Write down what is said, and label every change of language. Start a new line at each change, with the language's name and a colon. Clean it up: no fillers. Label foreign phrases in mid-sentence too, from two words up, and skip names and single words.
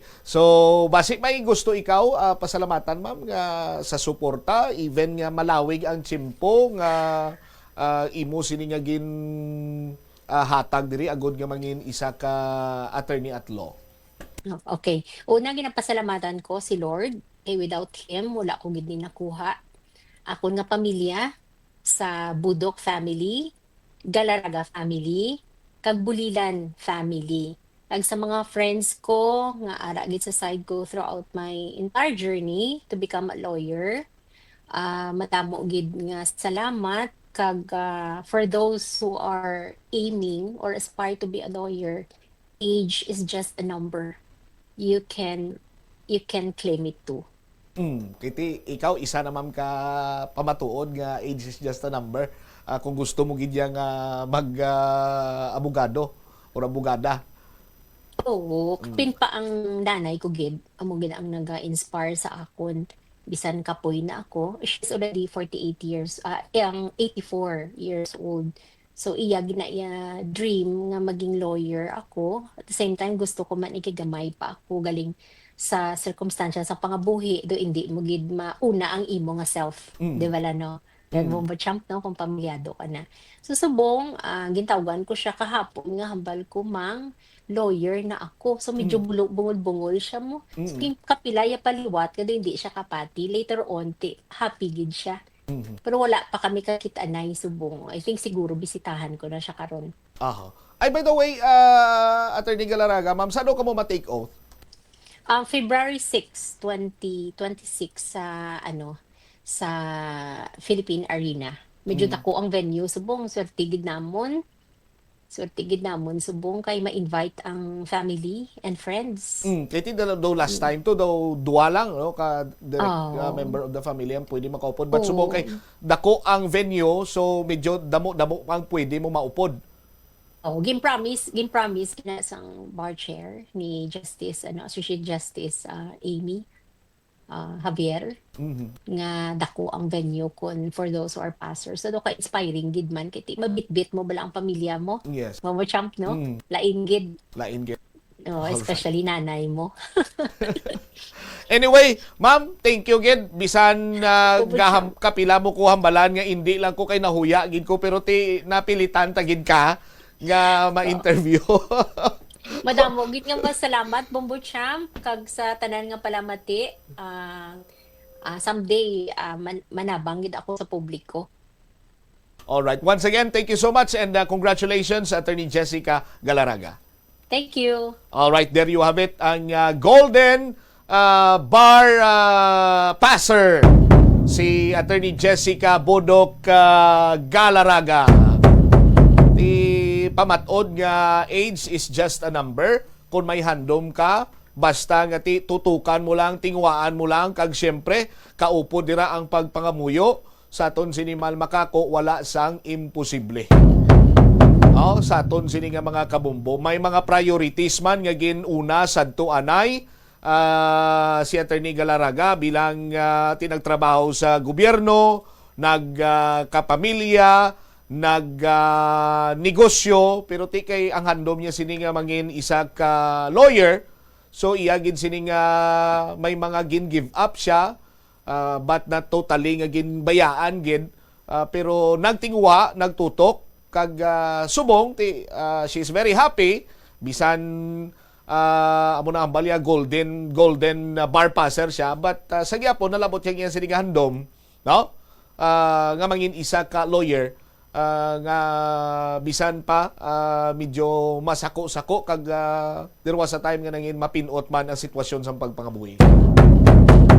Hiligaynon: So, basi may gusto ikaw pasalamatan, ma'am, nga sa suporta, even nga malawig ang tiyempo nga imo sini nga gin hatag diri agud nga mangin isa ka attorney at law. Okay. Una ginapasalamatan ko si Lord.
English: Without him
Hiligaynon: wala ko gid ni nakuha. Ako nga pamilya sa Budok family, Galaraga family, kag Bulilan family. Kag sa mga friends ko nga ara gid sa side ko
English: throughout my entire journey to become a lawyer.
Hiligaynon: Matamo gid nga salamat kag
English: for those who are aiming or aspire to be a lawyer, age is just a number. You can you can claim it too.
Hiligaynon: Kiti ikaw isa naman ka pamatuod nga
English: age is just a number.
Hiligaynon: Kung gusto mo gid nga mag abogado or abogada. Oo, kapin pa ang nanay ko gid, amo gid ang naga-inspire sa akon. Bisan kapoy na ako,
English: she's already 48 years,
Hiligaynon: ang 84 years old. So iya gina iya dream nga maging lawyer ako. At the same time gusto ko man ikigamay pa ako galing sa circumstansya sa pangabuhi do hindi mo gid mauna ang imo nga self, di Mm. ba la no? Then Mm. mo champ no kung pamilyado ka na. So subong gintawagan ko siya kahapon nga hambal ko mang lawyer na ako. So medyo Mm. bungol-bungol siya mo. So Mm. kapilaya paliwat kada hindi siya kapati.
English: Later on,
Hiligaynon: happy gid siya. Mm. Pero wala pa kami kakita-anay subong.
English: I think
Hiligaynon: siguro bisitahan ko na siya karon. Aha. Ay,
English: by the way,
Hiligaynon: Attorney Galaraga, ma'am, saan ka mo ma-take oath? February 6, 2026 sa sa Philippine Arena. Medyo Mm. dako ang venue subong Swerte gid namon subong kay ma-invite ang
English: family and friends.
Hiligaynon: Kaya daw last time to, daw dua lang, no, ka direct Oh.
English: member of the family
Hiligaynon: ang pwede makaupod. But subong Oo. kay dako ang venue, so medyo damo-damo ang pwede mo maupod. Gin-promise kina sang
English: bar chair
Hiligaynon: ni Associate Justice Amy Javier Mhm. nga dako ang venue kon
English: for those who are passers.
Hiligaynon: So do ka inspiring gid man kiti mabitbit mo bala ang pamilya mo.
English: Yes.
Hiligaynon: Mamo champ no? Mm. Lain gid. Lain gid. Oh,
English: Alright.
Hiligaynon: especially nanay mo. Anyway, ma'am,
English: thank you
Hiligaynon: gid. Bisan Opo, kapila mo ko hambalan nga hindi lang ko kay nahuya gid ko, pero ti napilitan ta gid ka nga ma-interview. Madamo gid nga masalamat Bombo Champ kag sa tanan nga palamati. Someday manabang gid ako sa publiko.
English: All right. Once again, thank you so much, and congratulations, Attorney Jessica Galaraga. Thank you. All right, there you have it,
Hiligaynon: ang Golden Bar Passer, si Attorney Jessica Bodok Galaraga. pamatod nga
English: age is just a number.
Hiligaynon: Kung may handom ka, basta nga tutukan mo lang, tingwaan mo lang, kag siyempre, kaupo dira ang pagpangamuyo. Sa aton sinimal makako, wala sang imposible. Sa aton sini nga mga kabumbo, may mga priorities man nga ginuna sadto anay. Si Attorney Galaraga bilang tinagtrabaho sa gobyerno, nagkapamilya, negosyo, pero ti kay ang handom niya sini nga mangin isa ka lawyer. So iyagin sini nga may mga gin-give up siya,
English: but not totally
Hiligaynon: nga ginbayaan gid. Pero nagtingwa, nagtutok, kag subong,
English: she's very happy,
Hiligaynon: bisan amo na ang balya,
English: golden bar passer
Hiligaynon: siya, but sa gyapon nalabot siya sini nga handom, no? Nga mangin isa ka lawyer, nga bisan pa medyo masako-sako kag
English: there was a time
Hiligaynon: nga nangin mapinot man ang sitwasyon sa pagpangabuhi.